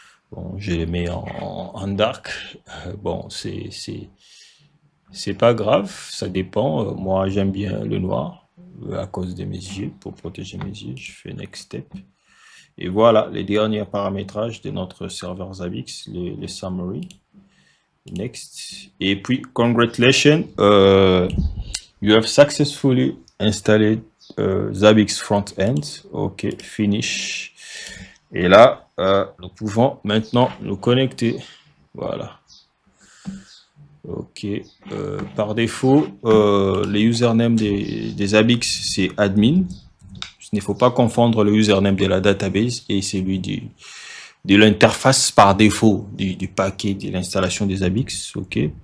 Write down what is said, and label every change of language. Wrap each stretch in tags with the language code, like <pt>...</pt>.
<fr>Bon, je les mets en dark. Bon, c'est pas grave, ça dépend. Moi, j'aime bien le noir à cause de mes yeux, pour protéger mes yeux. Je fais</fr> <en>next step.</en> <fr>Et voilà les derniers paramétrages de notre serveur Zabbix, les summary.</fr> <en>Next.</en> <fr>Et puis,</fr> <en>congratulations, you have successfully installed Zabbix front-end. Ok, finish.</en> <fr>Et là, nous pouvons maintenant nous connecter. Voilà. Ok. Par défaut, le username des Zabbix, c'est admin. Il ne faut pas confondre le username de la database et celui de l'interface par défaut du paquet de l'installation des Zabbix. Ok.</fr>